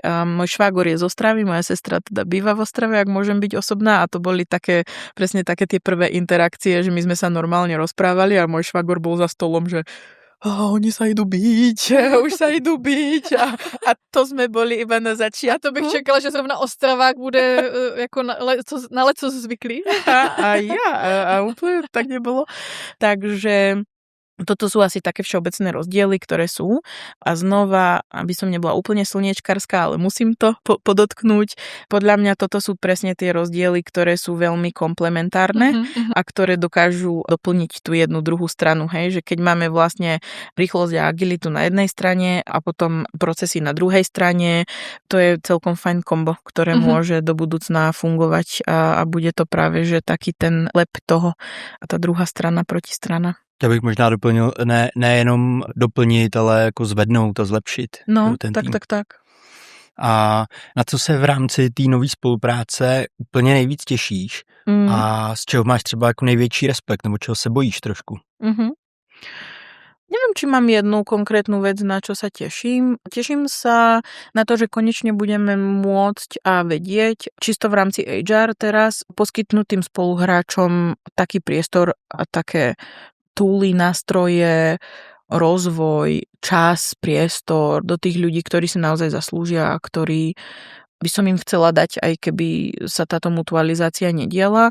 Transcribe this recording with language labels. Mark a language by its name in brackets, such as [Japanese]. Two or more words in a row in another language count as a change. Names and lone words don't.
[Slovak] Môj švágor je z Ostravy, moja sestra teda býva v Ostrave, ak môžem byť osobná, a to boli presne také tie prvé interakcie, že my sme sa normálne rozprávali a môj švágor bol za stolom, že oni sa idú byť, už sa idú byť a to sme boli iba na začiatku. [Czech] A to bych čekala, že zrovna Ostravák bude jako na leco zvyklý. [Slovak] A úplne tak nebolo. Takže toto sú asi také všeobecné rozdiely, ktoré sú. A znova, aby som nebola úplne slniečkarská, ale musím to podotknúť. Podľa mňa toto sú presne tie rozdiely, ktoré sú veľmi komplementárne a ktoré dokážu doplniť tú jednu druhú stranu. Hej? Že keď máme vlastne rýchlosť a agilitu na jednej strane a potom procesy na druhej strane, to je celkom fajn kombo, ktoré môže do budúcna fungovať a bude to práve, že taký ten lep toho a tá druhá strana protistrana. [Czech] Já bych možná doplnil, nejenom doplnit, ale jako zvednout a zlepšit. No, ten tak. A na co se v rámci té nové spolupráce úplně nejvíc těšíš a z čeho máš třeba jako největší respekt, nebo čeho se bojíš trošku? [Slovak] Neviem, či mám jednu konkrétnu vec, na čo sa teším. Teším sa na to, že konečne budeme môcť a vedieť, čisto v rámci HR teraz, poskytnúť tým spoluhráčom taký priestor a také túly, nástroje, rozvoj, čas, priestor do tých ľudí, ktorí si naozaj zaslúžia a ktorí by som im chcela dať, aj keby sa táto mutualizácia nediala.